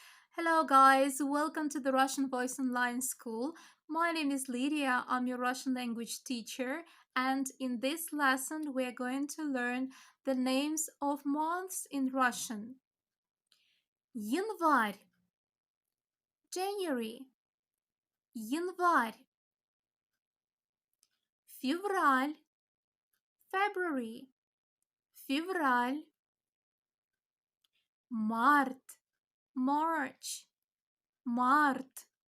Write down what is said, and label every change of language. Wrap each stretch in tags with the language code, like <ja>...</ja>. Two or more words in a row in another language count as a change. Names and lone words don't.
<en>Hello guys, welcome to the Russian Voice Online School. My name is Lydia, I'm your Russian language teacher, and in this lesson we are going to learn the names of months in Russian.</en> <ru>Январь, January, январь. Февраль, February, февраль. Март, March, март.</ru>